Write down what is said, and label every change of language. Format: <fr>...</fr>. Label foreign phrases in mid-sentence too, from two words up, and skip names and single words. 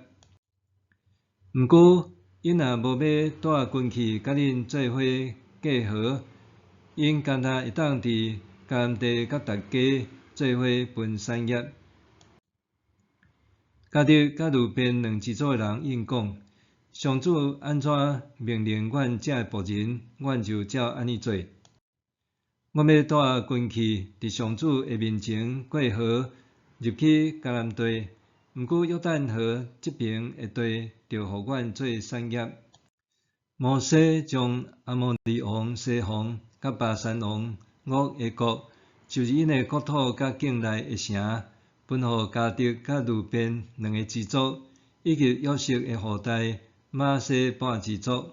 <nan>毋过，因若无要带军器甲恁做伙过河，因干那会当伫甘地甲大家做伙分产业。迦得甲路边两支族的人应讲：上主安怎命令阮这仆人，阮就照安尼做。阮要带军器伫上主的面前过河，入去迦南地。毋过约旦河这边的地，就互阮做产业。摩西将阿摩利王西宏甲巴珊王噩的国，就是因的国土甲境内的城，分互迦得甲路边两个支族，以及约瑟的后代玛西半支族。</nan>